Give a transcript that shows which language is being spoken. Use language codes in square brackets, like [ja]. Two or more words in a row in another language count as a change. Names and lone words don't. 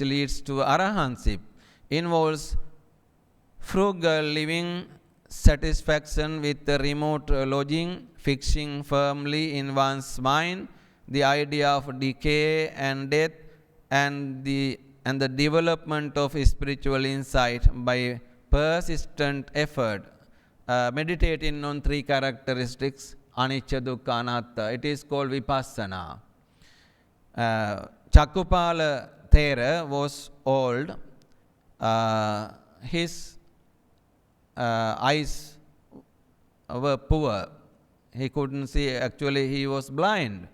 [en] leads to arahantship, involves frugal living, satisfaction with the remote lodging, fixing firmly in one's mind the idea of decay and death, and the development of spiritual insight by persistent effort, meditating on three characteristics, [pi] anicca, dukkha, anatta. [en] It is called vipassana. Chakupala Thero was old. His eyes were poor. He couldn't see. Actually, he was blind.